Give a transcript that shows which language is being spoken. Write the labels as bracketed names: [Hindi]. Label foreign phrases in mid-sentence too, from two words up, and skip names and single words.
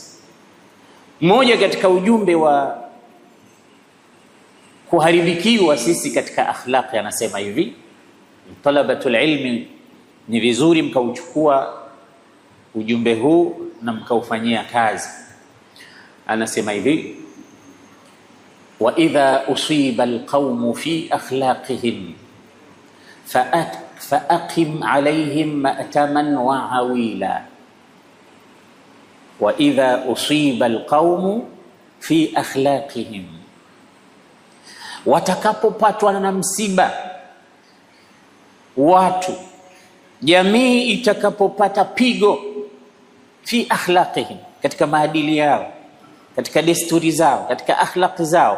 [Swahili] Mmoja katika ujumbe wa kuharibikiwa sisi katika akhlaq anasema hivi: [Arabic] طلبة العلم, [Swahili] ni vizuri mkauchukua ujumbe huu na mkaufanyia kazi. Anasema hivi: [Arabic] وإذا أصيب القوم في أخلاقهم فأقم عليهم مأتما وعويلا. وإذا أصيب القوم في أخلاقهم, [Swahili] watakapopatwa na msiba watu, jamii itakapopata pigo, [Arabic] في أخلاقهم, [Swahili] katika maadili yao, katika desturi zao, katika akhlaq zao.